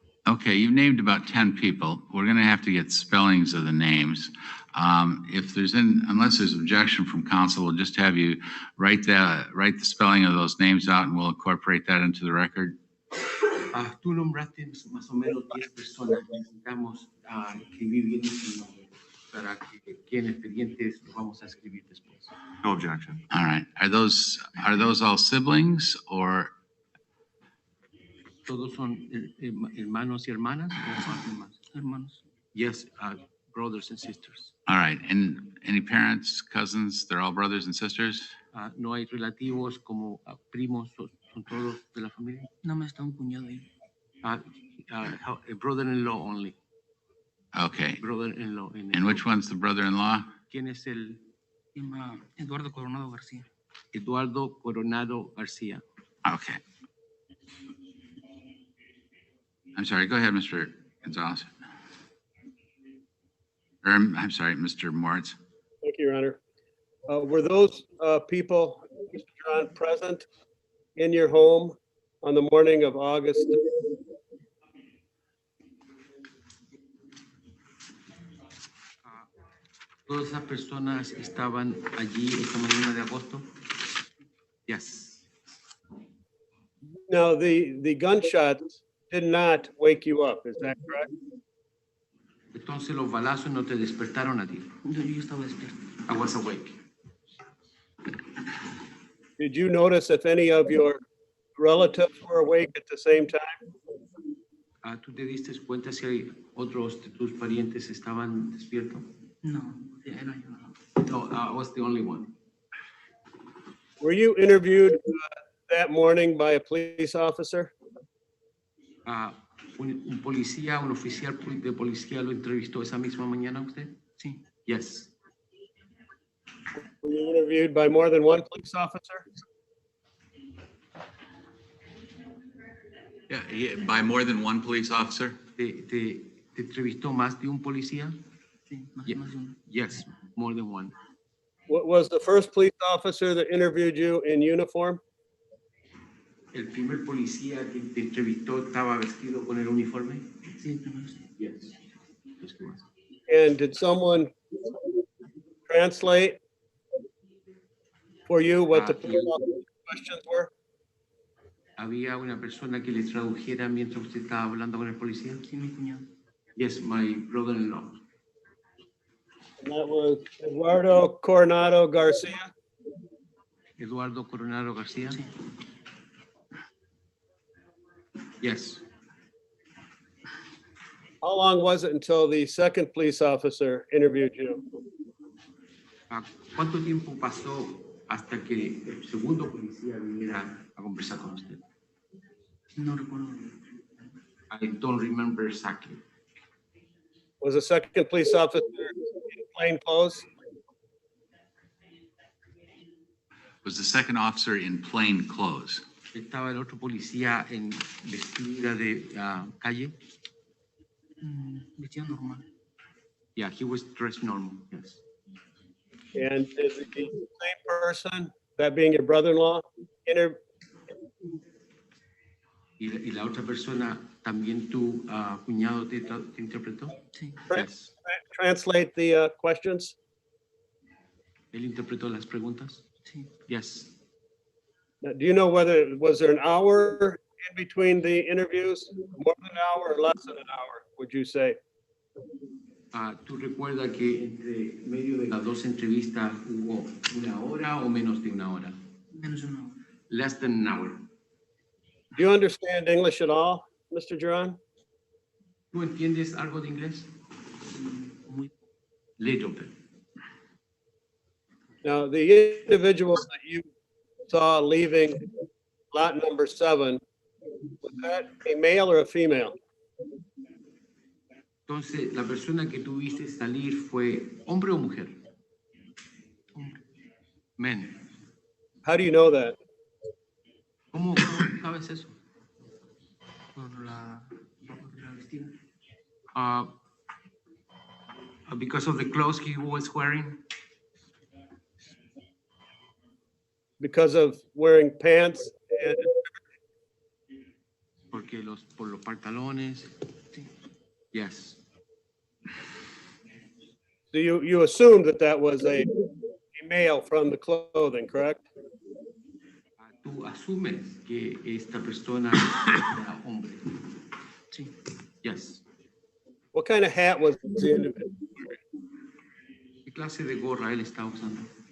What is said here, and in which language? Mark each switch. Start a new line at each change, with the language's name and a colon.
English: Okay, you've named about 10 people. We're going to have to get spellings of the names. Unless there's objection from council, we'll just have you write the spelling of those names out and we'll incorporate that into the record.
Spanish: Tú nombraste más o menos 10 personas. Necesitamos escribir bien sus nombres para que queden expedientes, los vamos a escribir después.
English: No objection. All right. Are those all siblings or?
Spanish: ¿Todos son hermanos y hermanas? Hermanos,
English: Yes, brothers and sisters. All right. And any parents, cousins, they're all brothers and sisters?
Spanish: No hay relativos como primos, son todos de la familia. nada más está un cuñado ahí.
English: A brother-in-law only. Okay. Brother-in-law. And which one's the brother-in-law?
Spanish: ¿Quién es el Se llama Eduardo Coronado García. Eduardo Coronado García?
English: Okay. I'm sorry, go ahead, Mr. Gonzalez. I'm sorry, Mr. Moritz. Thank you, Your Honor. Were those people, Mr. Duran, present in your home on the morning of August?
Spanish: ¿Todas esas personas estaban allí esta mañana de agosto?
English: Yes. Now, the gunshots did not wake you up, is that correct?
Spanish: Entonces los balazos no te despertaron a ti. Yo estaba despierto.
English: I was awake. Did you notice if any of your relatives were awake at the same time?
Spanish: ¿Tú te diste cuenta si hay otros de tus parientes estaban despiertos? No, era yo.
English: No, I was the only one. Were you interviewed that morning by a police officer?
Spanish: un policía, un oficial de policía lo entrevistó esa misma mañana a usted? Sí.
English: Yes. Were you interviewed by more than one police officer? Yeah, by more than one police officer?
Spanish: ¿Te entrevistó más de un policía? Sí, más,
English: Yeah.
Spanish: más de uno.
English: Yes, more than one. Was the first police officer that interviewed you in uniform?
Spanish: ¿El primer policía que te entrevistó estaba vestido con el uniforme? Sí, primero sí.
English: Yes. Yes, he was. And did someone translate for you what the police officer's questions were?
Spanish: ¿Había una persona que le tradujera mientras usted estaba hablando con el policía? Sí, mi cuñado.
English: Yes, my brother-in-law. And that was Eduardo Coronado Garcia.
Spanish: Eduardo Coronado García. Sí.
English: Yes. How long was it until the second police officer interviewed you?
Spanish: ¿Cuánto tiempo pasó hasta que el segundo policía viniera a conversar con usted? No recuerdo.
English: I don't remember exactly. Was the second police officer in plain clothes? Was the second officer in plain clothes?
Spanish: ¿Estaba el otro policía en vestida de calle? Vestido normal.
English: Yeah, he was dressed normal, yes. And did the same person, that being your brother-in-law,
Spanish: ¿Y la otra persona también tu cuñado te interpretó? Sí.
English: Yes. translate the questions?
Spanish: ¿Él interpretó las preguntas? Sí.
English: Yes. Now, do you know whether, was there an hour in between the interviews? More than an hour or less than an hour, would you say?
Spanish: ¿Tú recuerdas que entre medio de las dos entrevistas hubo una hora o menos de una hora? Menos de una hora.
English: Less than an hour. Do you understand English at all, Mr. Duran?
Spanish: ¿Tú entiendes algo de inglés? Muy.
English: Little bit. Now, the individual that you saw leaving lot number 7, was that a male or a female?
Spanish: Entonces, ¿la persona que tuviste salir fue hombre o mujer? Hombre.
English: Men. How do you know that?
Spanish: ¿Cómo sabes eso? Por la vestida.
English: Because of the clothes he was wearing. Because of wearing pants and
Spanish: Porque por los pantalones. Sí.
English: Yes. so you assumed that was a male from the clothing, correct?
Spanish: Tú asumes que esta persona era hombre. Sí.
English: Yes. What kind of hat was the individual?
Spanish: ¿Qué clase de gorra él estaba usando?